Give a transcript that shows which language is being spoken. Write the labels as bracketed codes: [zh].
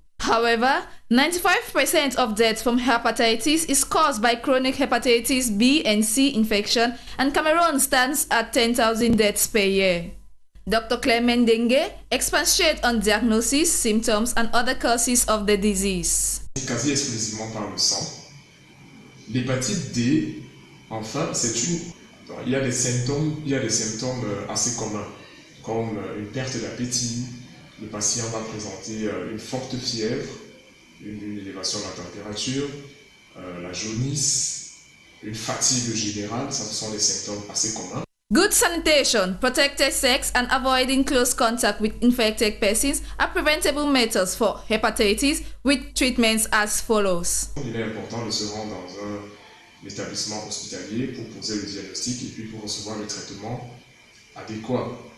[en] However, 95% of deaths from hepatitis is caused by chronic hepatitis B and C infection, and Cameroon stands at 10,000 deaths per year. Dr. Clement Dengue expatiates on diagnosis, symptoms, and other causes of the disease. [fr] Quasi exclusivement par le sang. L'hépatite D, enfin, il y a des symptômes assez communs, comme une perte d'appétit. Le patient va présenter une forte fièvre, une élévation de la température, la jaunisse, une fatigue générale. Ça, ce sont des symptômes assez communs. [en] Good sanitation, protected sex, and avoiding close contact with infected persons are preventable methods for hepatitis, with treatments as follows. [fr] Il est important de se rendre dans un établissement hospitalier pour poser le diagnostic et puis pour recevoir le traitement adéquat.